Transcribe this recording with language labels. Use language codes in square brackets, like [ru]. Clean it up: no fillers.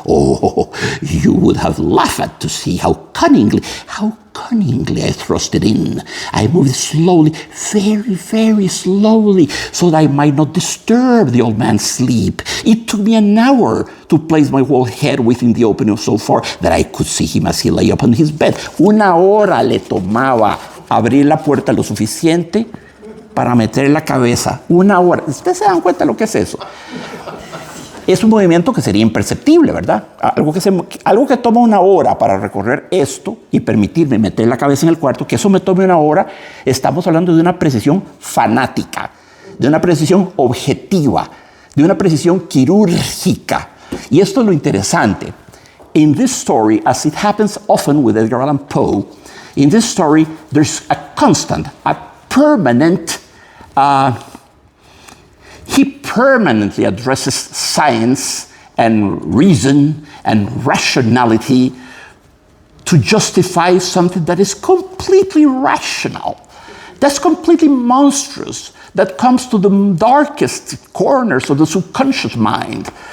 [en] Oh, you would have laughed to see how cunningly I thrust it in. I moved slowly, very slowly, so that I might not disturb the old man's sleep. It took me an hour to place my whole head within the opening so far that I could see him as he lay upon his bed. [es] Una hora le tomaba abrir la puerta lo suficiente para meter la cabeza. Una hora. ¿Ustedes se dan cuenta de lo que es eso? Es un movimiento que sería imperceptible, ¿verdad? Algo que toma una hora para recorrer esto y permitirme meter la cabeza en el cuarto, que eso me tome una hora, estamos hablando de una precisión fanática, de una precisión objetiva, de una precisión quirúrgica. Y esto es lo interesante. [en] In this story, as it happens often with Edgar Allan Poe, in this story, there's a constant, a permanent, he permanently addresses science and reason and rationality to justify something that is completely rational, that's completely monstrous, that comes to the darkest corners of the subconscious mind.